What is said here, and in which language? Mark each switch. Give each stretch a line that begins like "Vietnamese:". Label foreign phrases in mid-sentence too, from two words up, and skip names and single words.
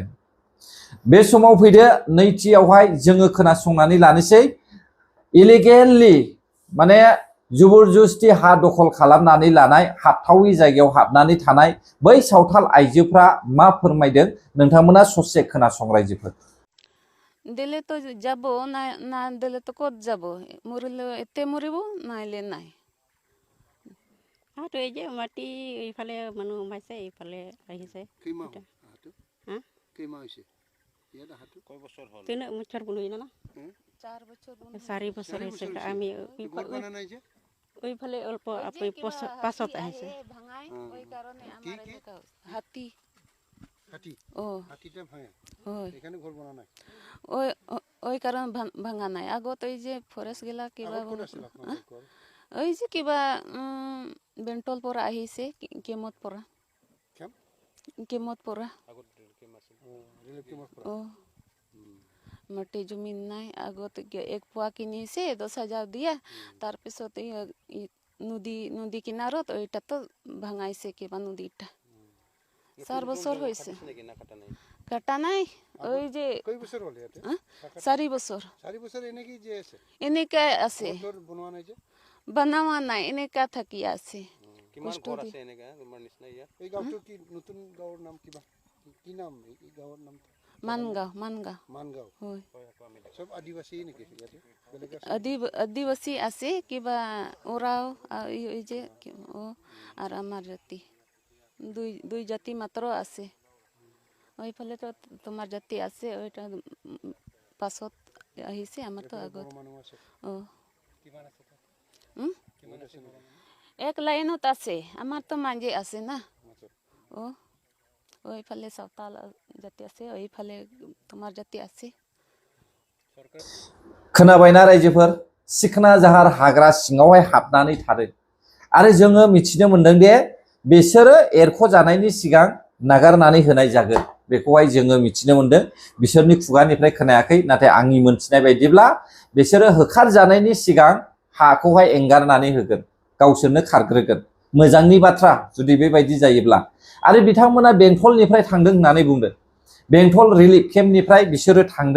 Bodo: बे समाव फैदो नैथियावहाय जोङो खोनासंनानै लानोसै इलिगेलि माने जबरदस्ति हा दखल खालामनानै लानाय हाबथावि जायगायाव हाबनानै थानाय बै सावथाल आइजोफ्रा मा फोरमायदों नोंथांमोना ससे खोनासं रायजोफोर।
Assamese: দিলে তো যাবো না না দিলে তো কত যাবো মৰিলে ইতে মৰিবো নাইলে নাই हाथ এই যে মাটি এইফালে মানুহ সোমাইছে এইফালে আহিছে হ্যাঁ কেইমাহ হৈছে ইয়াত হাতটো কয় বছৰ হ'ল 3 বছৰ বন হইনা না 4 বছর 4 বছৰ হৈছে আমি ওইফালে অল্প আপনি পাছত আহিছে ভাঙাই ওই কারণে আমার এলাকা হাতি হাতি ও হাতিটা ভাঙে ওই এখানে ঘর বনা নাই ওই ওই কারণে ভাঙা নাই আগত ওই যে ফরেস্ট গেলা কিবা ওই যে কিবা বেন্টল পৰা আহিছে কেমত পৰা কেমত পৰা আগত কেম আছিল রিলেট কেমত পৰা মাটি জমিন নাই আগত এক পোৱা কিনিছে 10,000 দিয়া তাৰ পিছত নদী কিনাৰত ওইটা তো ভাঙাইছে কিবা নদীটা 4 বছর হইছে কাটা নাই ওই যে কয় বছর হল ইয়াতে 4 বছর 4 বছর এনেকি যে আছে এনেকা আছে ঘর বনোৱা নাই যে বানাওয়া নাই এনেকা থাকি আছে কিমান ঘৰ আছে এনেকা তোমাৰ নিচিনা ইয়াত এই গাঁওটো কি নতুন গাঁৱৰ নাম কিবা কি নাম এই গাঁৱৰ নাম মানগাঁও হয় সব আদিবাসী নেকি ইয়াতে বেলেগ আছে আদিবাসী আছে কিবা ওরাও এই যে ও আর আমার জাতি দুই জাতি মাত্র আছে ওইফালে তো তোমার জাতি আছে ওইটা পাছত আহিছে আমার তো আগত ও কিমান আছে কিমান আছে এক লাইনত আছে আমার তো মাঝে আছে না ও ওইফালে সাঁওতাল জাতি আছে ওইফালে তোমার জাতি আছে
Bodo: खोनाबायना रायजोफोर सिखना जाहार हाग्रा सिङावहाय हाबनानै थादों आरो जोङो मिथिनो मोनदों दे बिसोरो एरख' जानायनि सिगां नागारनानै होनाय जागोन बेखौहाय जोङो मिथिनो मोनदों बिसोरनि खुगानिफ्राय खोनायाखै नाथाय आंनि मोनथिनाय बायदिब्ला बिसोरो होखार जानायनि सिगां हाखौहाय एंगारनानै होगोन गावसोरनो खारग्रोगोन मोजांनि बाथ्रा जुदि बेबायदि जायोब्ला आरो बिथांमोना बेंटलनिफ्राय थांदों होननानै बुंदों बेंटल रिलिफ केम्पनिफ्राय बिसोरो थांदों